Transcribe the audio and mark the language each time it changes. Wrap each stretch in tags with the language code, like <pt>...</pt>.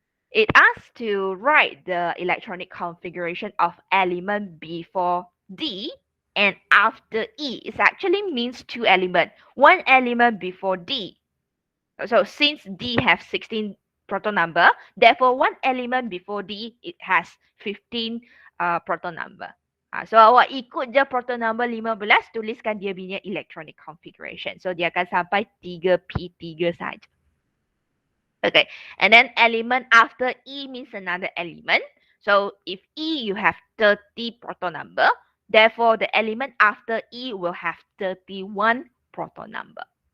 <en>It asks to write the electronic configuration of element before D and after E. It actually means 2 elements. 1 element before D. So since D has 16 proton number, therefore one element before D, it has 15 proton number.</en> <ms>So awak ikut je proton number 15, tuliskan dia punya electronic configuration. So dia akan sampai 3p3 saja.</ms> <en>Okay, and then element after E means another element. So if E you have 30 proton number, therefore the element after E will have 31 proton number.</en>